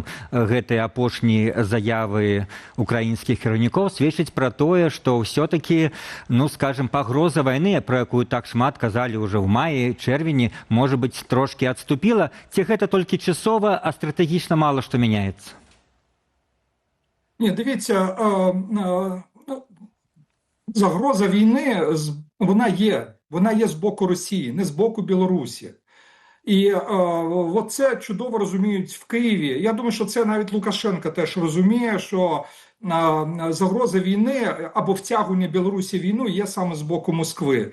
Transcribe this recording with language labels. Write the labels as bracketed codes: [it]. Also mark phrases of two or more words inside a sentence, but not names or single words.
[be] Гэтыя апошнія заявы украінскіх кіраўнікоў сведчаць пра тое, што ўсё-такі, скажам, пагроза вайны, пра якую так шмат казалі ўжо ў маі, чэрвені, можа быць, трошкі адступіла? Ці гэта толькі часова, а стратэгічна мала што мяняецца? [uk] Ні, дивіться, загроза війни, вона є з боку Росії, не з боку Білорусі. І це чудово розуміють в Києві. Я думаю, що це навіть Лукашенко теж розуміє, що загроза війни або втягування Білорусі в війну є саме з боку Москви.